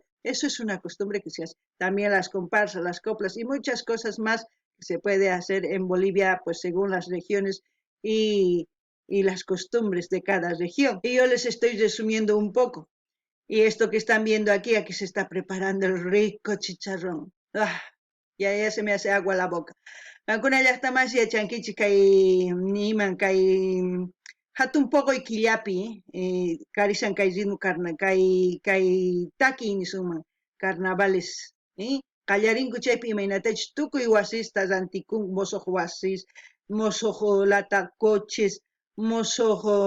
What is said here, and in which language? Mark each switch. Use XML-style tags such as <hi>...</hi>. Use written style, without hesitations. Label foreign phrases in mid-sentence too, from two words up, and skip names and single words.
<es>Eso es una costumbre que se hace. También las comparsas, las coplas y muchas cosas más que se puede hacer en Bolivia, pues según las regiones y las costumbres de cada región. Y yo les estoy resumiendo un poco. Y esto que están viendo aquí se está preparando el rico chicharrón. Ya se me hace agua la boca.</es> <qu>Alguna llaqtamas yachankichik kay niman kay hatun poco killapi karishan kay rinu kay taki nisuman carnavales qallarinku chaypi imaynatachus tukuy wasista rantikun mosoq wasis mosoq lata coches mosoq</qu>